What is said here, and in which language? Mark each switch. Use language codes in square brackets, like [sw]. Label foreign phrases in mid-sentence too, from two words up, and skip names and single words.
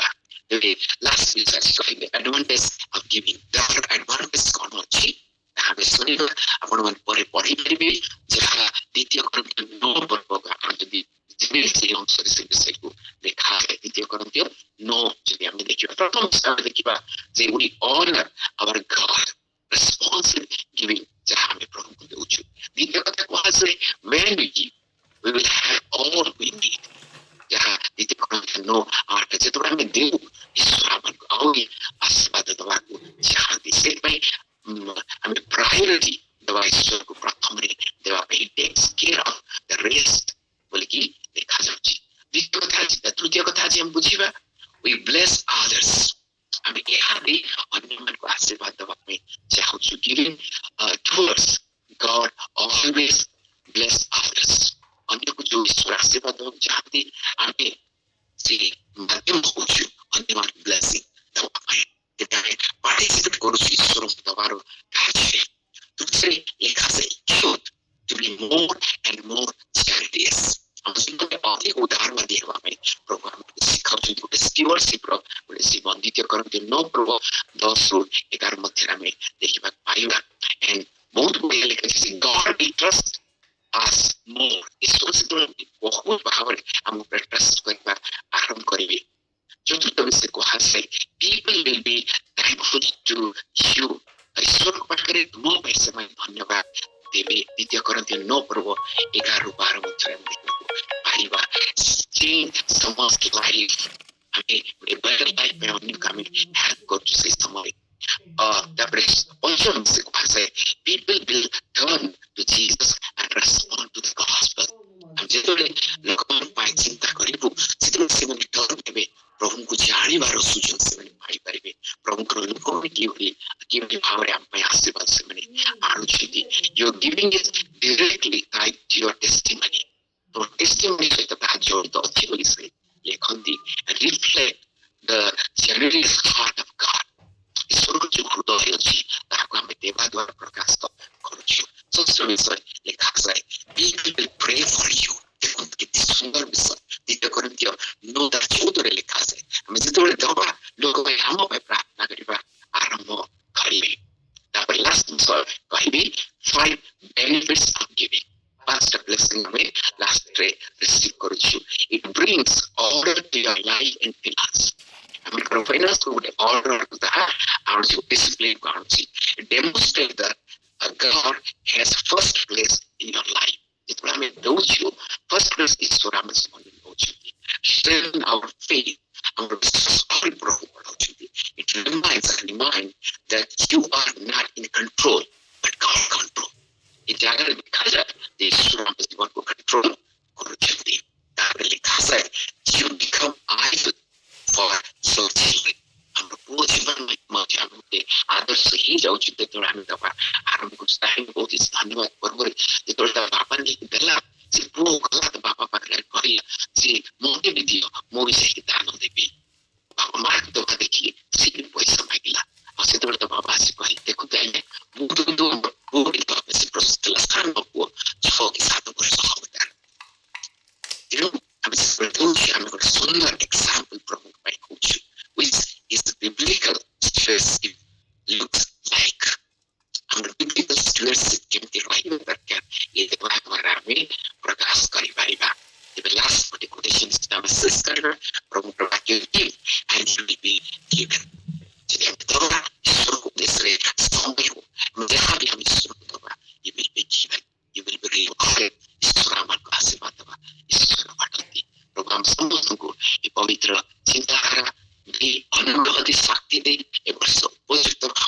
[or] ଏବେ ଲାଷ୍ଟ ବିଷୟ କହିଲେ [en] advantage of giving [or] ତାହାର ଆଡଭାଣ୍ଟେଜ କଣ ଅଛି ତାହା ଆମେ ଶୁଣିବା ଆପଣମାନେ ପରେ ପଢିପାରିବେ ଯାହା ଦ୍ୱିତୀୟ କରନ୍ଥୀୟ 9 ପର୍ବକୁ ଆପଣ ଯଦି ସେଇ ଅଂଶରେ ସେ ବିଷୟକୁ ଲେଖା ଦ୍ୱିତୀୟ କରନ୍ଥୀୟ 9 ଯଦି ଆମେ ଦେଖିବା ପ୍ରଥମ ସ୍ଥାନରେ ଦେଖିବା ଯେ [en] we honor our God responsive giving [or] ଯାହା ଆମେ ପ୍ରଭୁଙ୍କୁ ଦେଉଛୁ। ଦ୍ୱିତୀୟ କଥା କୁହାଯାଏ [en] when we give we will have all we need [or] ଯାହା ଦ୍ୱିତୀୟ କରନ୍ଥୀୟ 9:8 ଯେତେବେଳେ ଆମେ ଦେଉ ଈଶ୍ୱର ଆମକୁ ଆହୁରି ଆଶୀର୍ବାଦ ଦେବାକୁ ଚାହାନ୍ତି। ସେଥିପାଇଁ ଆମେ ପ୍ରାୟୋରିଟି ଦେବା ଈଶ୍ୱରକୁ ପ୍ରଥମରେ ଦେବା ପାଇଁ [en] takes care of the rest [or] ବୋଲିକି ଦେଖାଯାଉଛି। ତୃତୀୟ କଥା ଆଜି ଆମେ ବୁଝିବା [en] we bless others [or] ଆମେ ଏହା ଦେଇ ଅନ୍ୟମାନଙ୍କୁ ଆଶୀର୍ବାଦ ଦେବା ପାଇଁ ଚାହୁଁଛୁ। [en] giving towards God always bless others [or] ଅନ୍ୟକୁ ଯୋଉ ଈଶ୍ୱର ଆଶୀର୍ବାଦ ଦେବାକୁ ଚାହାନ୍ତି ଆମେ ସେ ମାଧ୍ୟମ ହଉଛୁ ଅନ୍ୟମାନଙ୍କୁ ବ୍ଲେସିଂ ଦେବା ପାଇଁ ଆମେ ପାର୍ଟିସିପେଟ କରୁଛୁ ଈଶ୍ୱରଙ୍କୁ ଦେବାର କାର୍ଯ୍ୟରେ। ତୃତୀୟରେ ଲେଖାଯାଏ [en] to be more and more charities [or] ଆମ ଜୀବନରେ ଅଧିକ ଉଦାରବାଦୀ ହେବା ପାଇଁ ପ୍ରଭୁ ଆମକୁ ଶିଖାଉଛନ୍ତି ଗୋଟେ ଷ୍ଟିୱାର୍ଡସିପର ଗୋଟେ ଜୀବନ। ଦ୍ୱିତୀୟ କରନ୍ଥୀୟ 9:10-11 ମଧ୍ୟରେ ଆମେ ଦେଖିବାକୁ ପାଇବା। and ବହୁତ ବଢିଆ ଲେଖାଯାଇଛି [en] God will trust us more [or] ଈଶ୍ୱର ସେତେବେଳେ ବହୁତ ଭାବରେ ଆମ ଉପରେ ଟ୍ରଷ୍ଟ କରିବା ଆରମ୍ଭ କରିବେ। ଚତୁର୍ଥ ବିଷୟ କୁହାଯାଏ [en] people will be thankful to you [or] ଈଶ୍ୱରଙ୍କ ପାଖରେ ତୁମ ପାଇଁ ସେମାନେ ଧନ୍ୟବାଦ ଦେବେ। ଦ୍ୱିତୀୟ କରନ୍ଥୀୟ 9:11-12 ମଧ୍ୟରେ ଆମେ ଦେଖିବାକୁ ପାଇବା। ସମସ୍ତ ଲାଇଫ ଆମେ [en] better life [or] ପାଇଁ ଅନ୍ୟକୁ ଆମେ ହେଲ୍ପ କରୁଛୁ ସେଇ ସମୟରେ। ତାପରେ ପଞ୍ଚମ ବିଷୟ କୁହାଯାଏ [en] people will turn to Jesus and respond to the gospel। [or] ଆମେ ଯେତେବେଳେ ଲୋକମାନଙ୍କ ପାଇଁ ଚିନ୍ତା କରିବୁ ଜାଣିବାର ସୁଯୋଗ ସେମାନେ ପାଇପାରିବେ। ପ୍ରଭୁଙ୍କର ଲୋକମାନେ କିଭଳି ଭାବରେ ଆମ ପାଇଁ ଆଶୀର୍ବାଦ ସେମାନେ ଆଣୁଛନ୍ତି। [en] Your giving is directly tied to your testimony. [or] ତୋ testimony ସହିତ ତାହା ଜଡ଼ିତ ଅଛି ବୋଲି ସେ ଲେଖନ୍ତି। [en] Reflect the generous heart of God. [or] ଈଶ୍ୱରର ଯୋଉ ହୃଦୟ ଅଛି ତାହାକୁ ଆମେ ଦେବା ଦ୍ୱାରା ପ୍ରକାଶ କରୁଛୁ। ଷଷ୍ଠ ବିଷୟ ଲେଖାଯାଏ, [en] people will pray for you. [or] ଦେଖନ୍ତୁ କେତେ ସୁନ୍ଦର ବିଷୟ। ଦ୍ୱିତୀୟ କରିନ୍ଥୀୟ 9:14 ଲେଖାଯାଏ, ଆମେ ଯେତେବେଳେ ଦେବା ଲୋକମାନେ ଆମ ପାଇଁ ପ୍ରାର୍ଥନା କରିବା ଆରମ୍ଭ କରିବେ। ତାପରେ ଲାଷ୍ଟ ବିଷୟ କହିବି, [en] 5 benefits of giving. [or] 5ଟା blessing ଆମେ ଲାଷ୍ଟରେ ରିସିଭ୍ କରୁଛୁ। [en] It brings order to your life and finance. [or] ଆମର ଫାଇନାନ୍ସ ଗୋଟେ ଅର୍ଡର ତାହା ଆଣୁଛି, ଡିସିପ୍ଲିନ୍ ଆଣୁଛି। [en] Demonstrate that God has first place in your life. [or] ଯେତେବେଳେ ଆମେ ଦଉଛୁ [en] first place [or] ଈଶ୍ୱର ଆମ ଜୀବନରେ ଦଉଛନ୍ତି। [en] Strengthen our faith. [or] ଆମର ବିଶ୍ୱାସ ଆହୁରି ପ୍ରଭୁ ବଢାଉଛନ୍ତି। [en] It remind that you are not in control but God control. [or] ଏ ଜାଗାରେ ଲେଖାଯାଏ ଯେ ଈଶ୍ୱର ଆମ ଜୀବନକୁ କଣ୍ଟ୍ରୋଲ କରୁଛନ୍ତି। ତାପରେ ଲେଖାଯାଏ, [en] you become idol for your children. [or] ଆମର ପୁଅ ଜୀବନରେ ମଧ୍ୟ ଆମେ ଗୋଟେ ଆଦର୍ଶ ହେଇଯାଉଛି ଯେତେବେଳେ ଆମେ ଦେବା ଆରମ୍ଭ କରୁଛୁ। ତାହେଲେ ବହୁତ ଧନ୍ୟବାଦ ପର୍ବରେ ଯେତେବେଳେ ତା ବାପା ନେଇକି ଦେଲା, ସେ ପୁଅ ଗଲା ତା ବାପା ପାଖରେ କହିଲା, ସେ ମୋତେ ବି ଦିଅ, ମୁଁ ବି ଯାଇକି ଦାନ ଦେବି। ବାପା ମାଆକୁ ଦେବା ଦେଖି ସେ ବି ପଇସା ମାଗିଲା। ଆଉ ସେତେବେଳେ ତା ବାବା ଆସି କହିଲେ, ଦେଖନ୍ତୁ ଆଜ୍ଞା, ମୁଁ ତ କିନ୍ତୁ ପୁଅ ବି ଦେବା ପାଇଁ ସେ ପ୍ରସ୍ତୁତ ଥିଲା। ସାନ ପୁଅ 6 କି 7 ବର୍ଷ ହବ ତାର। ତେଣୁ ଆମେ ସେତେବେଳେ ଦଉଛୁ, ଆମେ ଗୋଟେ ସୁନ୍ଦର ଏକ୍ସାମ୍ପଲ ପ୍ରଭୁଙ୍କ ପାଇଁ କହୁଛୁ, [en] which is the biblical stewardship looks like. [or] ଆମର [en] biblical stewardship [or] କେମିତି ରହିବା ଦରକାର, ଏ ଭାବରେ ଆମେ ପ୍ରକାଶ କରିପାରିବା। ତେବେ ଲାଷ୍ଟ ଗୋଟେ କୋଟେସନ ଆମେ ଶେଷ କରିବା, ପ୍ରଭୁଙ୍କର ବାକ୍ୟ [en] give and you will be given. [or] ଯଦି ଆମେ ଦେବା ଈଶ୍ୱରଙ୍କ ଉଦ୍ଦେଶ୍ୟରେ ସମୟ ହଉ, ଯାହା ବି ଆମେ ଈଶ୍ୱରକୁ ଦେବା, [en] you will be given, you will be rewarded. [or] ଈଶ୍ୱର ଆମକୁ ଆଶୀର୍ବାଦ ଦେବା, ଈଶ୍ୱର ବାଟନ୍ତି। ପ୍ରଭୁ ଆମ ସମସ୍ତଙ୍କୁ ଏ ପବିତ୍ର ଚିନ୍ତାଧାରା ଦେଇ ଅନୁଭୂତି ଶକ୍ତି ଦେଇ ଏ ବର୍ଷ ଉପଯୁକ୍ତ